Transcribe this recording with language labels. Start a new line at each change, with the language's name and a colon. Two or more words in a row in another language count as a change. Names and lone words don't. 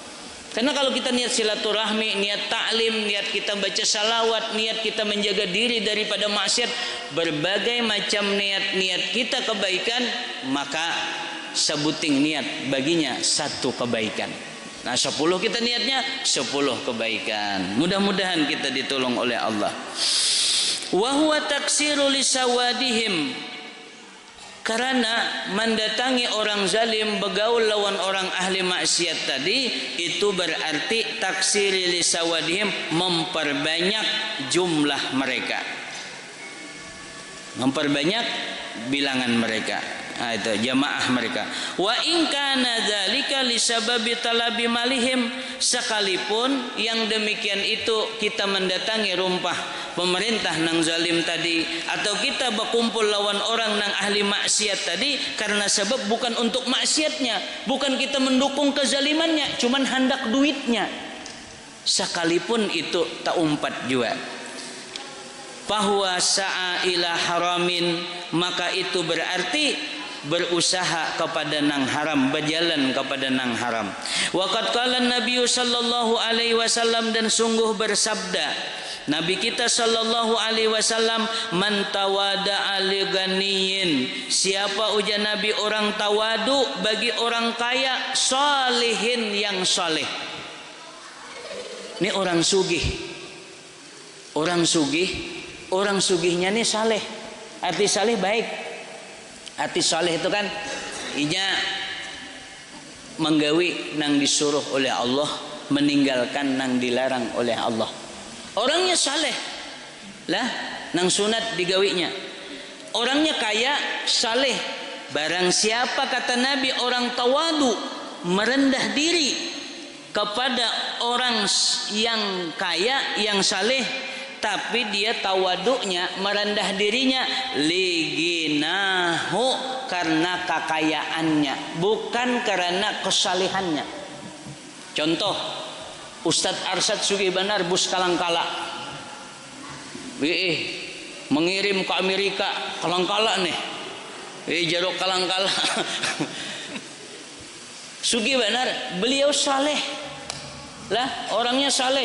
Indonesian: Karena kalau kita niat silaturahmi, niat taklim, niat kita baca salawat, niat kita menjaga diri daripada maksiat, berbagai macam niat-niat kita kebaikan, maka sebuting niat baginya satu kebaikan. Nah 10 kita niatnya 10 kebaikan. Mudah-mudahan kita ditolong oleh Allah.
Arabic: وهو تكثير لسوادهم,
Indonesian: karena mendatangi orang zalim, bergaul lawan orang ahli maksiat tadi, itu berarti
Arabic: تكثير لسوادهم,
Indonesian: memperbanyak jumlah mereka, memperbanyak bilangan mereka. Nah, itu jamaah mereka.
Arabic: وإن كان ذلك لسبب طلب مالهم,
Indonesian: sekalipun yang demikian itu kita mendatangi rumpah pemerintah
Banjar: nang zalim
Indonesian: tadi, atau kita berkumpul lawan orang
Banjar: nang ahli
Indonesian: maksiat tadi karena sebab bukan untuk maksiatnya, bukan kita mendukung kezalimannya, cuman hendak duitnya, sekalipun itu
Banjar: tak umpat
Indonesian: juga. Bahwa
Arabic: سعى إلى حرام,
Indonesian: maka itu berarti berusaha kepada
Banjar: nang haram,
Indonesian: berjalan kepada
Banjar: nang haram.
Arabic: وقد قال النبي صلى الله عليه وسلم,
Indonesian: dan sungguh bersabda Nabi kita
Arabic: صلى الله عليه وسلم, من تواضع لغني,
Indonesian: siapa ujar Nabi orang tawadu bagi orang kaya, salihin yang saleh. Ini orang sugih. Orang sugih, orang sugihnya ini saleh. Arti saleh baik. Arti saleh itu kan
Banjar: inya menggawi nang disuruh
Indonesian: oleh Allah, meninggalkan nang dilarang oleh Allah. Orangnya saleh lah,
Banjar: nang sunat digawinya.
Indonesian: Orangnya kaya, saleh. Barang siapa, kata Nabi, orang tawadu, merendah diri kepada orang yang kaya, yang saleh, tapi dia tawaduknya, merendah dirinya, liginahu, karena kekayaannya, bukan karena kesalehannya. Contoh, Ustadz Arsyad Sugih Banar bus kalangkala, mengirim ke Amerika kalangkala nih, jarok kalangkala. Sugih Banar, beliau saleh lah, orangnya saleh.